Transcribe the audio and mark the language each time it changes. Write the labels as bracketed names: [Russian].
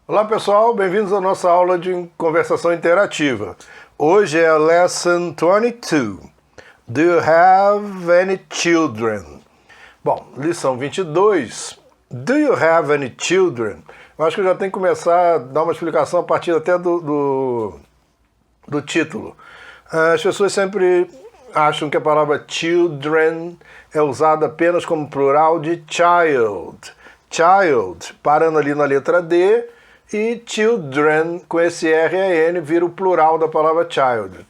[Portuguese] Olá pessoal, bem-vindos à nossa aula de conversação interativa. Hoje é a Lesson 22. [English] Do you have any children? [Portuguese] Bom, lição 22. [English] Do you have any children? [Portuguese] Eu acho que eu já tenho que começar a dar uma explicação a partir até do título. As pessoas sempre acham que a palavra children é usada apenas como plural de child. Child, parando ali na letra D, e children, com esse R-A-N, vira o plural da palavra child.